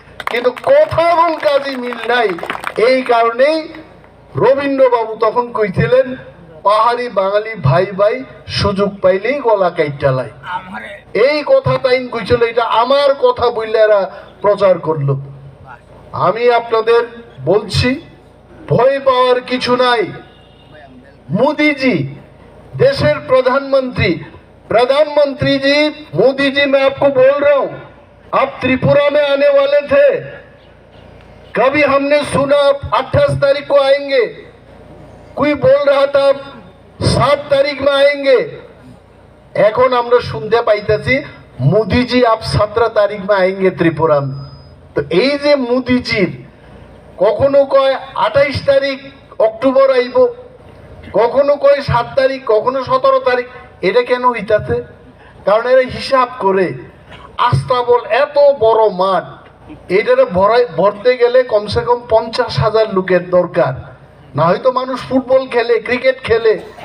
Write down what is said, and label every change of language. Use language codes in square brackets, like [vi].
[bn] কিন্তু কথা এবং কাজে মিল নাই। এই কারণেই রবীন্দ্রবাবু তখন কইছিলেন, পাহাড়ি বাঙালি ভাই ভাই সুযোগ পাইলেই গলা কাইটা লাই। এই কথা তাইন কইছিল, এটা আমার কথা বললে এরা প্রচার করলো। আমি আপনাদের বলছি ভয় পাওয়ার কিছু নাই। [hi] মোদিজি देशर प्रधानमंत्री जी, मोदी जी, मैं आपको बोल रहा हूं, आप त्रिपुरा में आने वाले थे, कभी हमने सुना आप 28 तारीख को आएंगे, कोई बोल रहा था आप 7 तारीख में आएंगे। [bn] এখন আমরা শুনতে পাইতেছি মোদিজি [hi] आप 17 तारीख में आएंगे त्रिपुरा में। [bn] तो এই যে মোদিজির কখনো কয় 28 তারিখ অক্টোবর আইব, কখনো কয় 7 তারিখ, কখনো 17 তারিখ, এটা কেন হইতাছে? কারণ এরা হিসাব করে আস্তাবল এত বড় মাঠ, এটারে ভরতে গেলে কমসে কম 50,000 লোকের দরকার। না হয়তো মানুষ ফুটবল খেলে, ক্রিকেট খেলে,